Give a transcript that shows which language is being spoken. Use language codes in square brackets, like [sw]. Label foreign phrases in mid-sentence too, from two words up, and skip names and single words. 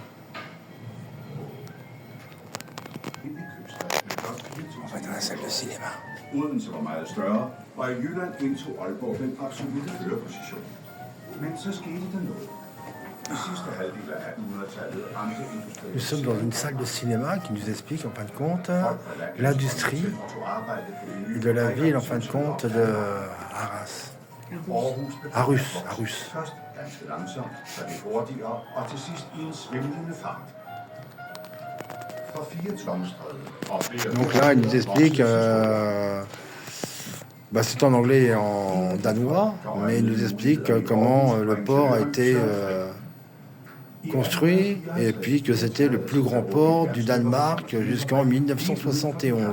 [fr] On va dans la salle de cinéma. [da] Odense var meget større, og i Jylland indtog Aalborg den absolutte førerposition. Men så skete der noget. I sidste halvdel af 1800-tallet ramte industrien. [fr] Nous sommes dans une salle de cinéma qui nous explique en fin de compte l'industrie de la ville en fin de compte de Arras. Arus. [da] Først ganske langsomt, så det hurtigere, og til sidst i en svimlende fart. Fra 4 tomstræde og flere... [fr] Donc là, il nous explique, c'est en anglais et en danois, mais il nous explique comment le port a été construit et puis que c'était le plus grand port du Danemark jusqu'en 1971.